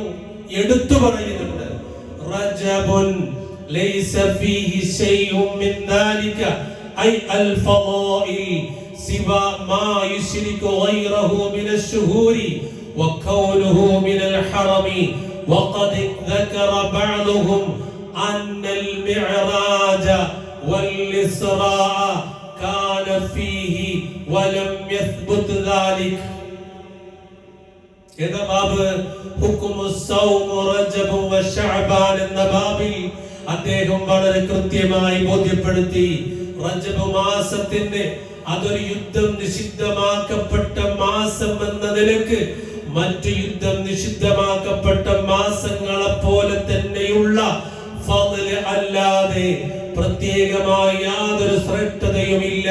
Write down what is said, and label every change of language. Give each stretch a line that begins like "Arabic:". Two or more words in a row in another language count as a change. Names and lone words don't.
Malayalam: എടുത്തു പറയുന്നുണ്ട്,
Arabic: رجب ليس فيه شيء من ذلك أي الفضائل سوى ما يشركه غيره من الشهور وقوله من الحرم وقد ذكر بعضهم أن المعراج والإسراء كان فيه ولم يثبت ذلك. إذا باب حكم الصوم رجب وشعبان
Malayalam: എന്ന ബാബിൽ അദ്ദേഹം വളരെ കൃത്യമായി ബോധ്യപ്പെടുത്തി, റജബ് മാസത്തിന്റെ അതൊരു യുദ്ധം നിഷിദ്ധമാക്കപ്പെട്ട മാസം എന്ന നിലക്ക് മറ്റു യുദ്ധം നിഷിദ്ധമാക്കപ്പെട്ട മാസങ്ങളെ പോലെ തന്നെയുള്ള ഫള് അല്ലാതെ പ്രത്യേകമായ യാതൊരു ശ്രേഷ്ഠതയുമില്ല.